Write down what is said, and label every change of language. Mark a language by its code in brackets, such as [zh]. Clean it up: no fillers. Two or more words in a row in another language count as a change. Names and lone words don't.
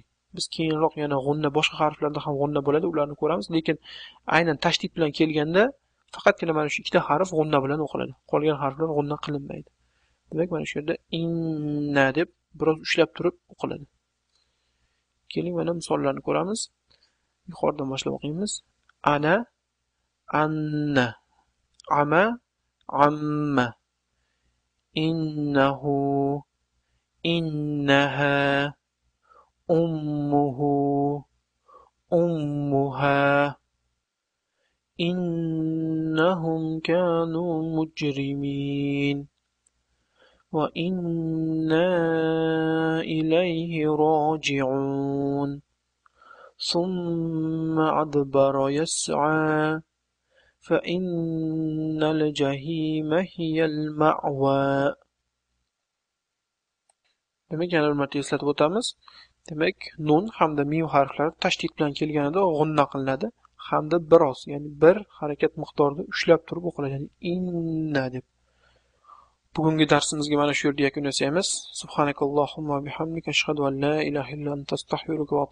[uz] Biz keyinroq yana g'unna, boshqa harflarda ham g'unna bo'ladi, ularni ko'ramiz, lekin aynan tashdid bilan kelganda faqatgina mana shu ikkita harf g'unna bilan o'qiladi. Qolgan harflar g'unna qilinmaydi. Demak, mana shu yerda inna deb biroz ushlab turib o'qiladi. Keling, mana misollarni ko'ramiz. Yuqoridan boshlab o'qiymiz. [ar] أنا أنّا أما أمّا إنه إنها أمه أمها إنهم كانوا مجرمين وإنا إليه راجعون. ثم أدبر يسعى فإن الجحيم هي المأوى. [uz] Demak, yana bir marta eslatib o'tamiz. Demak, nun hamda mim harflari tashdid bilan kelganida g'unna qilinadi, hamda biroz, ya'ni bir harakat miqdorida ushlab turib o'qiladi, ya'ni inna deb. Bugungi darsimizga mana shu yerda yakun yasaymiz. [ar] سبحانك اللهم وبحمدك أشهد أن لا إله إلا أنت أستغفرك و